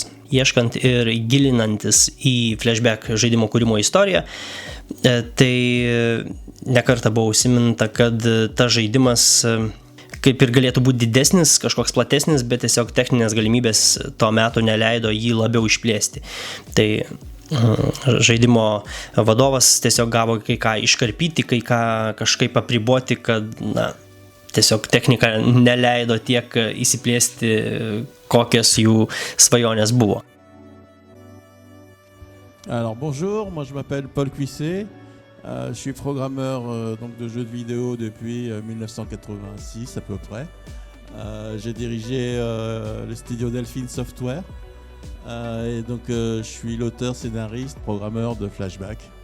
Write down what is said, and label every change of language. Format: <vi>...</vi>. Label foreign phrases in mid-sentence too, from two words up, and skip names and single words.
<lt>Ieškant ir gilinantis į Flashback žaidimo kūrimo istoriją, tai nekartą buvo užsiminta, kad tas žaidimas kaip ir galėtų būti didesnis, kažkoks platesnis, bet tiesiog techninės galimybės to meto neleido jį labiau išplėsti. Tai žaidimo vadovas tiesiog gavo kai ką iškarpyti, kai ką kažkaip apriboti, kad tiesiog technika neleido tiek įsiplėsti, kokios jų svajonės buvo.</lt> <fr>Alors bonjour, moi je m'appelle Paul Cuisset, je suis programmeur donc de jeux vidéo depuis 1986 à peu près. J'ai dirigé le studio Delphin Software. Et donc je suis l'auteur, scénariste, programmeur de Flashback.</fr>